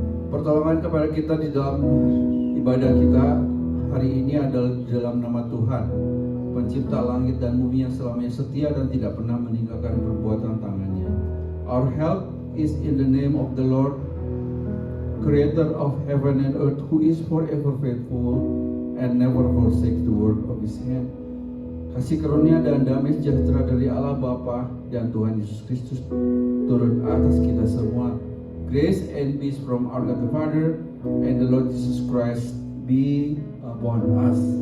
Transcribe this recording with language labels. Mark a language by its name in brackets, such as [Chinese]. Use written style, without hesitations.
[Indonesian] Pertolongan kepada kita di dalam ibadah kita hari ini adalah di dalam nama Tuhan, pencipta langit dan bumi yang selamanya setia dan tidak pernah meninggalkan perbuatan tangannya. [English] Our help is in the name of the Lord, creator of heaven and earth, who is forever faithful and never forsakes the work of his hand. [Indonesian] Kasih karunia dan damai sejahtera dari Allah Bapa dan Tuhan Yesus Kristus turun atas kita semua. [English] Grace and peace from our God the Father and the Lord Jesus Christ be upon us.